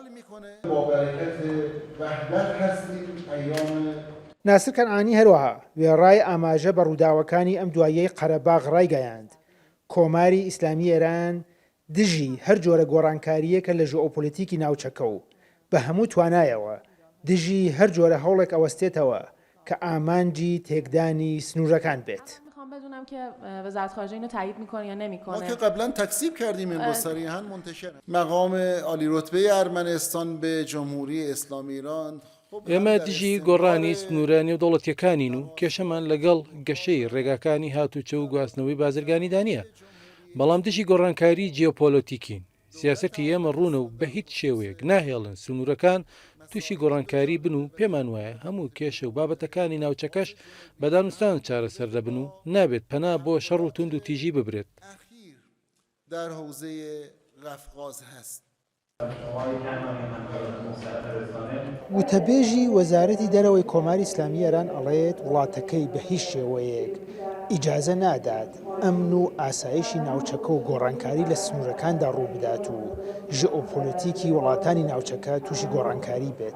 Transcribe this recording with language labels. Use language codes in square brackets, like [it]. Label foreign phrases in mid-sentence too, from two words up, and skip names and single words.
[ckb] ناسر کەنعانی هەروەها وێڕای ئاماژە بە ڕووداوەکانی ئەم دواییەی قەرەباغ ڕایگەیاند کۆماری ئیسلامی ئێران دژی هەر جۆرە گۆڕانکاریەکە لە ژئۆپۆلیتیکی ناوچەکە و بە هەموو توانایەوە دژی هەر جۆرە هەوڵێک ئەوەستێتەوە کە ئامانجی تێکدانی سنوورەکان بێت. [fa] بدونم که وزارت خارجه اینو تایید میکنه یا نمیکنه. ما که قبلا تکذیب کردیم این رو صریحا منتشر. مقام عالی رتبه ارمنستان به جمهوری اسلامی ایران [ckb] ئێمە دژی گۆڕانی سنوورانی و دەوڵەتیەکانین و کێشەمان لەگەڵ گەشەی ڕێگاکانی هاتوچە و گواستنەوەی بازرگانی دانیە، بەڵام دژی گۆڕانکاری جیۆپۆلۆتیکین. سیاسەتی ئێمە ڕوونە و بە هیچ شێوەیەک ناهێڵن سنوورەکان تووشی گۆڕانکاری بن و پێمان وایە هەموو کێشە و بابەتەکانی ناوچەکەش بە دانوستان چارەسەر دەبن و نابێت پەنا بۆ شەڕ و توند و تیژی ببرێت. [fa] در حوزه قفقاز هست. [ckb] وتەبێژی وەزارەتی دەرەوەی کۆماری ئیسلامی ئێران ئەڵێت وڵاتەکەی بە هیچ شێوەیەک ئیجازە نادات ئەمن و ئاسایشی ناوچەکە و گۆڕانکاری لە سنوورەکاندا ڕوو بدات و ژئۆپۆلیتیکی وڵاتانی ناوچەکە تووشی گۆڕانکاری بێت.